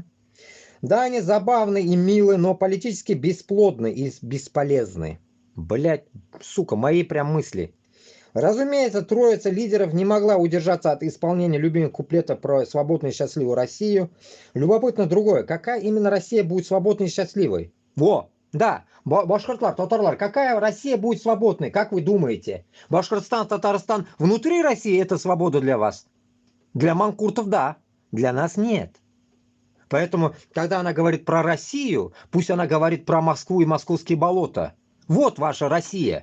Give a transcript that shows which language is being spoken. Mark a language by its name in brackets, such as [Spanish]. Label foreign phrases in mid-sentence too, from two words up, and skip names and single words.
[Russian] Да, они забавны и милы, но политически бесплодны и бесполезны. Блять, сука, мои прям мысли. Разумеется, троица лидеров не могла удержаться от исполнения любимых куплетов про свободную и счастливую Россию. Любопытно другое. Какая именно Россия будет свободной и счастливой? Во! [Tatar] Да, башкортлар, татарлар, [Russian] какая Россия будет свободной, как вы думаете? Башкортостан, Татарстан внутри России это свобода для вас? Для манкуртов да, для нас нет. Поэтому, когда она говорит про Россию, пусть она говорит про Москву и московские болота. Вот ваша Россия.